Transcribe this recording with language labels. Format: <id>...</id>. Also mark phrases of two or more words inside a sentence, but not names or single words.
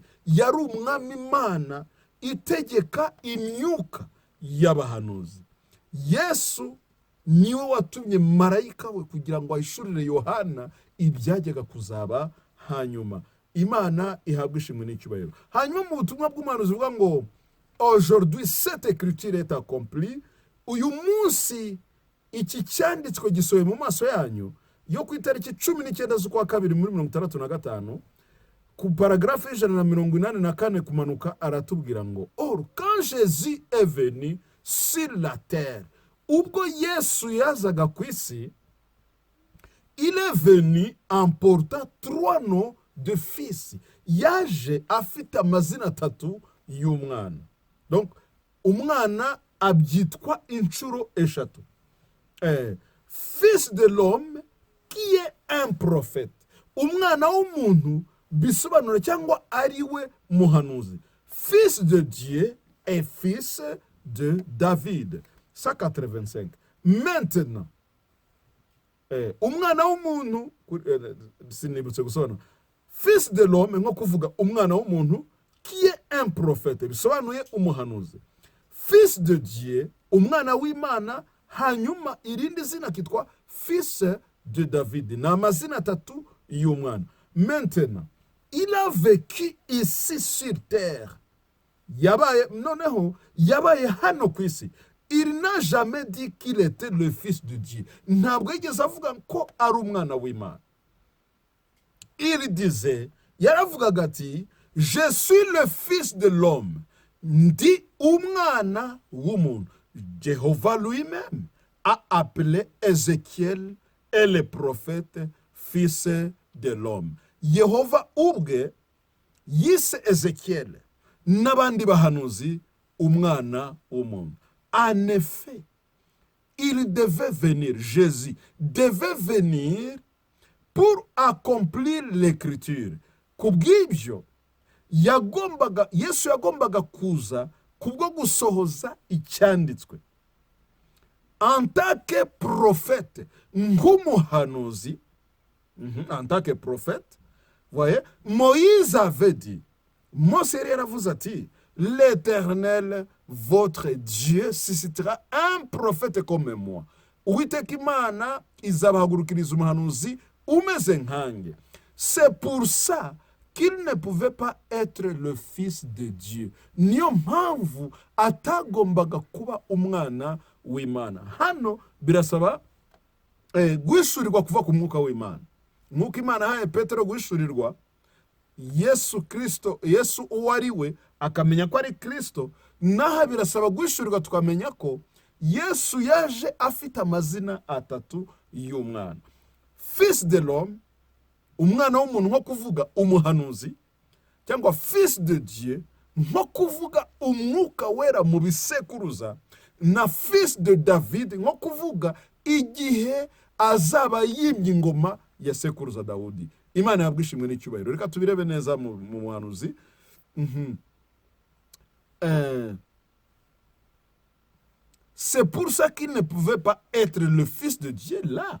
<rw>Yari umwami Imana itegeka imyuka y'abahanuzi. Yesu niwe watumye marayika we kugira ngo ahishurire Yohana ibyajyaga kuzaba hanyuma. Imana ihabwa ishimwe n'icyubahiro. Hanyuma mu butumwa bw'umuhanuzi buvuga ngo</rw> <fr>aujourd'hui cette écriture est accomplie,</fr> <rw>uyu munsi iki cyanditswe gisohoye mu maso yanyu, yo ku itariki 19 z'ukwa kabiri muri 65 ku paragraphe 184 kumanuka, aratubwira ngo</rw> <fr>or quand Jésus est venu sur la terre,</fr> <rw>ubwo Yesu yazaga ku isi,</rw> <fr>il est venu en portant 3 noms de fils.</fr> <rw>Yaje afite amazina 3 y'umwana. Donc umwana abyitwa inshuro eshatu.</rw> <fr>Fils de l'homme qui est un prophète.</fr> <rw>Umwana w'umuntu bisobanura cyangwa ari we muhanuzi.</rw> <fr>Fils de Dieu et fils de David. 185. Maintenant,</fr> <rw>umwana w'umuntu, sinibutse gusobanura</rw> <fr>fils de l'homme</fr> <rw>nko kuvuga umwana w'umuntu,</rw> <fr>qui est un prophète</fr> <rw>bisobanuye umuhanuzi.</rw> <fr>Fils de Dieu,</fr> <rw>umwana w'Imana, hanyuma irindi zina kitwa</rw> <fr>fils de David.</fr> <rw>Na amazina 3 y'umwana.</rw> <fr>Maintenant, il a vécu ici sur terre.</fr> <rw>Noneho yabaye hano ku isi.</rw> <fr>Il n'a jamais dit qu'il était le fils de Dieu.</fr> <rw>Ntabwo yigeze avuga ko ari umwana w'Imana.</rw> <fr>Il disait,</fr> <rw>yaravugaga ati,</rw> <fr>je suis le fils de l'homme.</fr> <rw>Ndi umwana w'umuntu.</rw> <fr>Jéhovah lui-même a appelé Ézéchiel et les prophètes fils de l'homme.</fr> <rw>Yehova ubwe yise Ézéchiel n'abandi bahanuzi umwana w'umuntu.</rw> <fr>En effet, il devait venir, Jésus devait venir pour accomplir l'écriture.</fr> <rw>Kubw'ibyo Yesu yagombaga kuza kubwo gusohoza icyanditswe.</rw> <fr>En tant que prophète, nk'umuhanuzi, en tant que prophète, voyez, Moïse avait dit,</fr> <rw>Mose yaravuze ati,</rw> <fr>l'Éternel votre Dieu suscitera un prophète comme moi.</fr> <rw>Uwiteka Imana izabahagurukiriza umuhanuzi umeze nkanjye.</rw> <fr>C'est pour ça qu'il ne pouvait pas être le fils de Dieu.</fr> <rw>Niyo mpamvu atagombaga kuba umwana w'Imana. Hano birasaba guhishurirwa kuva ku mwuka w'Imana. Nk'uko Imana yahaye Petero guhishurirwa Yesu Kristo, Yesu uwo ari we, akamenya ko ari Kristo, naha birasaba guhishurirwa tukamenya ko Yesu yaje afite amazina 3 y'umwana.</rw> <fr>Fils de l'homme,</fr> <rw>umwana w'umuntu nko kuvuga umuhanuzi, cyangwa</rw> <fr>fils de Dieu</fr> <rw>nko kuvuga umwuka wera mu bisekuruza, na</rw> <fr>fils de David</fr> <rw>nko kuvuga igihe azaba yimye ingoma ya sekuruza Dawudi. Imana yabwishimwe n'icyubahiro. Reka tubirebe neza mu muhanuzi.</rw> <fr>C'est pour ça qu'il ne pouvait pas être le fils de Dieu là.</fr>